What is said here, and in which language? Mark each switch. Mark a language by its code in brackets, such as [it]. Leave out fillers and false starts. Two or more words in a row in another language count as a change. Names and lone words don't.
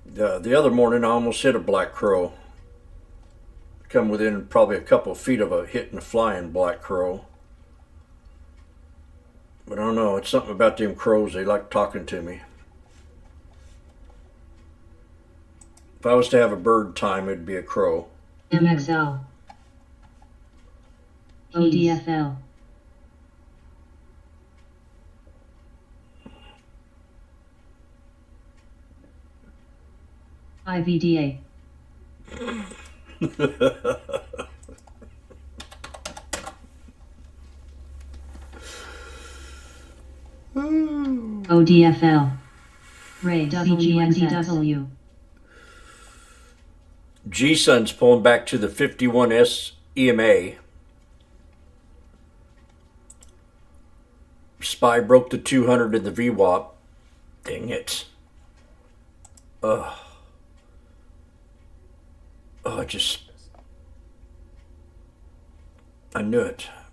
[en] The other morning, I almost hit a black crow. Come within probably a couple of feet of hitting a flying black crow. But I don't know, it's something about them crows. They like talking to me. If I was to have a bird time, it'd be a crow. MXL. ODFL. IVDA. ODFL. Ray WGNZW. G-Sun's pulling back to the 51S EMA. SPY broke the 200 in the VWAP. Dang it. Oh, I knew it.